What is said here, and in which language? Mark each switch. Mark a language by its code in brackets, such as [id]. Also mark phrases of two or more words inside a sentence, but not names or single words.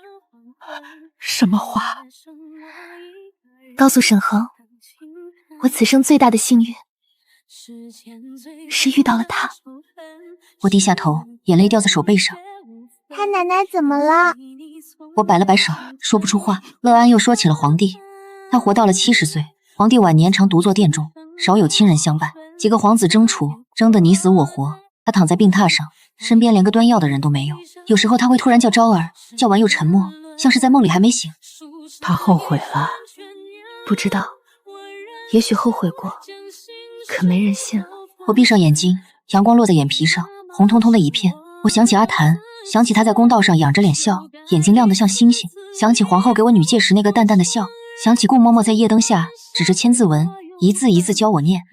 [zh] 什麼話？告訴沈恆，我此生最大的幸運是遇到了他。我低下頭，眼淚掉在手背上。他奶奶怎麼了？我擺了擺手，說不出話。樂安又說起了皇帝，他活到了70歲，皇帝晚年常獨坐殿中，少有親人相伴，幾個皇子爭寵，爭得你死我活。他躺在病榻上，身邊連個端藥的人都沒有。有時候他會突然叫昭兒，叫完又沉默，像是在夢裡還沒醒。他後悔了。不知道，也許後悔過，可沒人信了。我閉上眼睛，陽光落在眼皮上，紅彤彤的一片。我想起阿檀，想起他在公道上仰着臉笑，眼睛亮得像星星，想起皇后給我女戒時那個淡淡的笑，想起顧嬤嬤在夜燈下指着千字文，一字一字教我念。